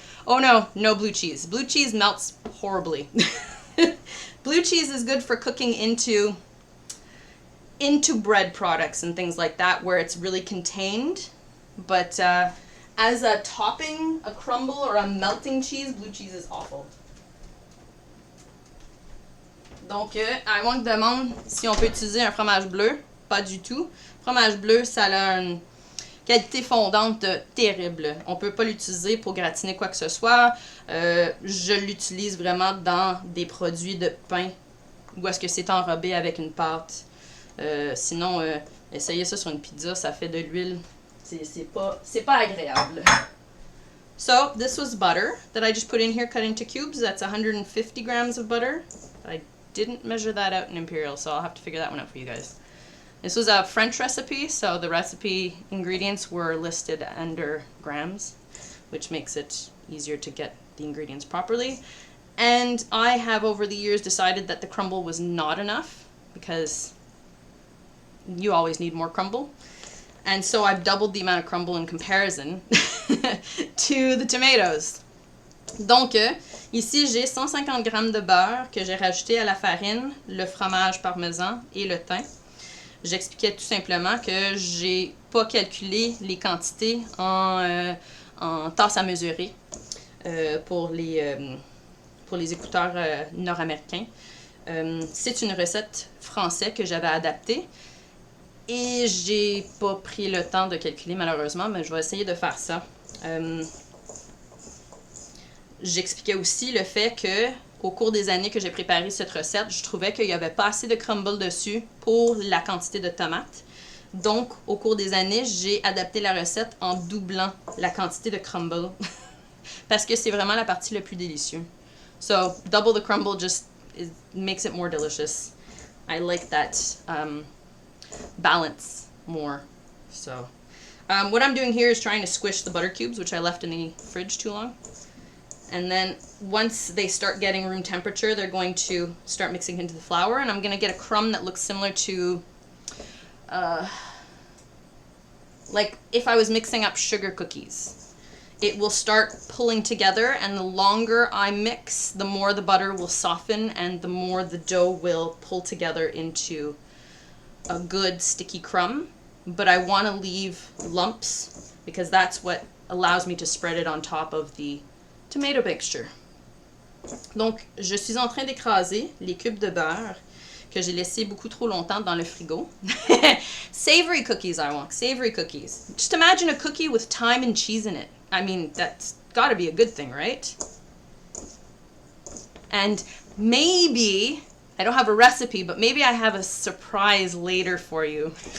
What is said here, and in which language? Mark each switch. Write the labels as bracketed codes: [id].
[en] Oh no, no blue cheese. Blue cheese melts horribly. Blue cheese is good for cooking into bread products and things like that where it's really contained. But as a topping, a crumble or a melting cheese, blue cheese is awful. [fr] Donc, Aaron demande si on peut utiliser un fromage bleu. Pas du tout. Fromage bleu, ça a une qualité fondante terrible. On ne peut pas l'utiliser pour gratiner quoi que ce soit. Je l'utilise vraiment dans des produits de pain où est-ce que c'est enrobé avec une pâte. Sinon, essayez ça sur une pizza, ça fait de l'huile. C'est pas agréable. [en] So, this was butter that I just put in here cut into cubes. That's 150 grams of butter. I didn't measure that out in imperial, so I'll have to figure that one out for you guys. This was a French recipe, so the recipe ingredients were listed under grams, which makes it easier to get the ingredients properly. And I have over the years decided that the crumble was not enough because you always need more crumble. And so I've doubled the amount of crumble in comparison to the tomatoes. [fr] Donc, ici, j'ai 150 g de beurre que j'ai rajouté à la farine, le fromage parmesan et le thym. J'expliquais tout simplement que j'ai pas calculé les quantités en tasse à mesurer pour les écouteurs nord-américains. C'est une recette française que j'avais adaptée et j'ai pas pris le temps de calculer malheureusement, mais je vais essayer de faire ça. J'expliquais aussi le fait que au cours des années que j'ai préparé cette recette, je trouvais qu'il n'y avait pas assez de crumble dessus pour la quantité de tomates. Donc, au cours des années, j'ai adapté la recette en doublant la quantité de crumble. parce que c'est vraiment la partie la plus délicieuse. [en] So, double the crumble just makes it more delicious. I like that balance more. So, what I'm doing here is trying to squish the butter cubes, which I left in the fridge too long. And then once they start getting room temperature, they're going to start mixing into the flour. And I'm going to get a crumb that looks similar to, like if I was mixing up sugar cookies. It will start pulling together, and the longer I mix, the more the butter will soften and the more the dough will pull together into a good sticky crumb. But I want to leave lumps because that's what allows me to spread it on top of the tomato mixture. [fr] Donc, je suis en train d'écraser les cubes de beurre que j'ai laissé beaucoup trop longtemps dans le frigo. [en] Savory cookies I want, savory cookies. Just imagine a cookie with thyme and cheese in it. I mean, that's got to be a good thing, right? And maybe, I don't have a recipe, but maybe I have a surprise later for you.